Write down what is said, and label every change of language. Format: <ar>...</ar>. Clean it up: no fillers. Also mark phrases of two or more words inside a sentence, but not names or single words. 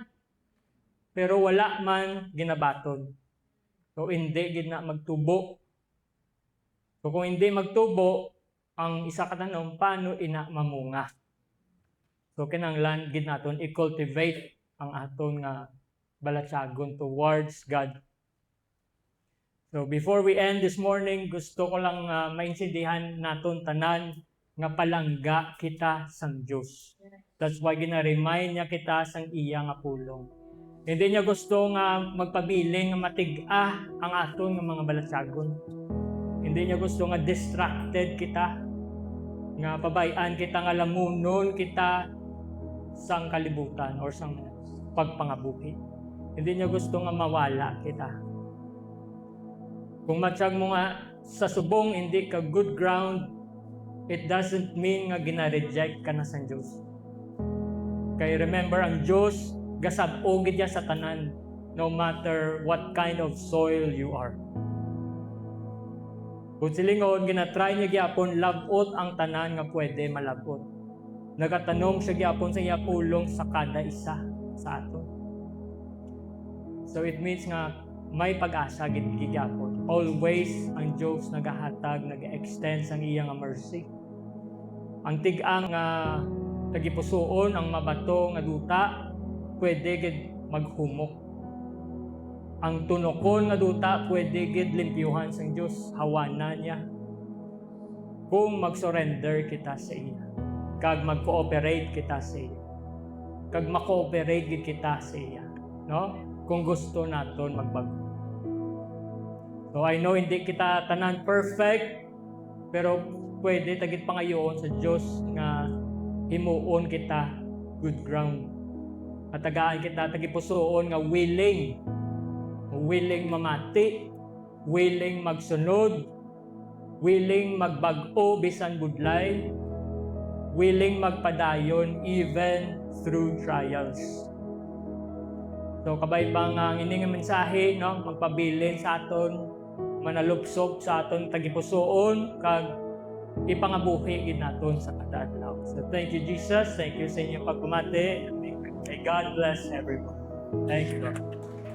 <hil>Pero wala man ginabaton. So hindi gid na magtubo. So kung hindi magtubo, ang isa ka tanong, paano ina mamunga? So kinahanglan gid naton i-cultivate ang aton nga balatsagon</hil> <en>towards God. So before we end this morning,</en> <hil>gusto ko lang maintindihan naton tanan nga palangga kita sang Dios.</hil> <en>That's why</en> <hil>gina-remind niya kita sang iya nga pulong. Hindi niya gusto nga magpabiling nga matig-a ang aton nga mga balatsagon. Hindi niya gusto nga distracted kita, nga pabayaan kita nga lamunon kita sang kalibutan or sang pagpangabuhi. Hindi niya gusto nga mawala kita. Kung matiyag mo nga sa subong hindi ka</hil> <en>good ground, it doesn't mean</en> <hil>nga gina-reject ka na sa Diyos. Kaya remember, ang Diyos gasab-og gid sa tanan,</hil> <en>no matter what kind of soil you are.</en> <hil>Kung silingon, ginatry niya gyapon labot ang tanan nga pwede malabot. Nagatanong siya gyapon sa iya pulong sa kada isa sa aton. So it means nga may pag-asa gid gyapon. Always ang Diyos nagahatag, nag-extend sang iya nga mercy. Ang tig-ang tagipusoon, ang mabato nga duta, pwede gid maghumok. Ang tunokon nga duta, pwede gid limpyuhan sang Diyos, hawanan niya. Kung mag-surrender kita sa iya, kag mag-cooperate kita sa iya, kag ma-cooperate gid kita sa iya, no? Kung gusto naton magbago.</hil> <en>So I know</en> <hil>hindi kita tanan perfect, pero pwede tagit pangayoon sa Diyos nga himuon kita</hil> <en>good ground.</en> <hil>At tagaan kita tagipusoon nga willing willing mamati, willing magsunod, willing magbag-o bisan budlay, willing magpadayon</hil> <en>even through trials.</en> <hil>So kabay pa nga ini nga mensahe, no, magpabilin sa aton, manalupsok sa aton tagipusoon kag ipangabuhi naton sa kadadlaw.</hil> <en>So thank you Jesus, thank you</en> <hil>sa inyong pagpamati.</hil> <en>May God bless everyone. Thank you Lord.</en>